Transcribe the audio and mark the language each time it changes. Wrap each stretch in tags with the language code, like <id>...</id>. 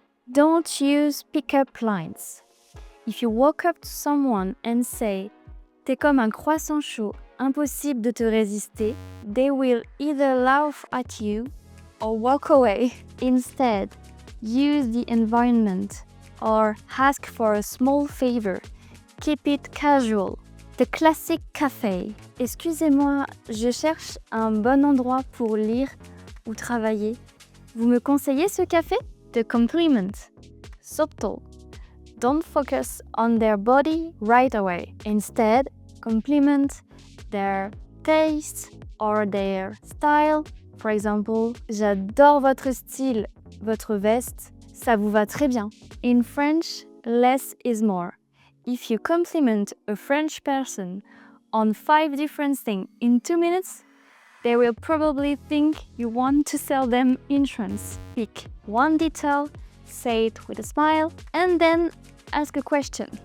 <en>Don't use pick-up lines. If you walk up to someone and say</en> <fr>"T'es comme un croissant chaud, impossible de te résister,"</fr> <en>they will either laugh at you or walk away. Instead, use the environment or ask for a small favor. Keep it casual. The classic café.</en> <fr>Excusez-moi, je cherche un bon endroit pour lire ou travailler. Vous me conseillez ce café?</fr> <en>The compliment. Subtle. Don't focus on their body right away. Instead, compliment their taste or their style. For example,</en> <fr>j'adore votre style, votre veste, ça vous va très bien.</fr> <en>In French, less is more. If you compliment a French person on 5 different things in 2 minutes, they will probably think you want to sell them insurance. Pick one detail, say it with a smile, and then ask a question.</en>